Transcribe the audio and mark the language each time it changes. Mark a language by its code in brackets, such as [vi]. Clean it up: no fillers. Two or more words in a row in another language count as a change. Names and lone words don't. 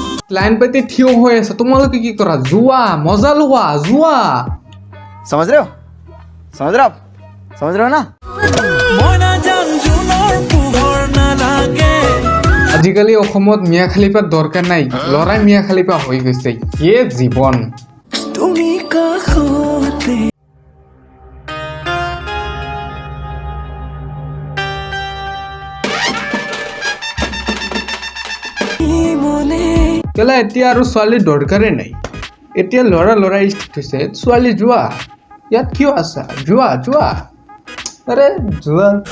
[as] লাইন পাতি থিয় হৈ আছে তোমালোকে কি কৰা যোৱা মজা লোৱা যোৱা [hi] समझ रहे हो समझ रहे हो आप समझ रहे हो ना [as] আজিকালি অসমত মিয়া খালিফাৰ দৰকাৰ নাই লৰাই মিয়া খালিফা হৈ গৈছে কি জীৱন তুমি কাষতে কেলা এতিয়া আৰু ছোৱালীৰ দৰকাৰেই নাই এতিয়া ল'ৰা ষ্টিক হৈছে ছোৱালী যোৱা ইয়াত কিয় আছা যোৱা যোৱা আৰে যোৱা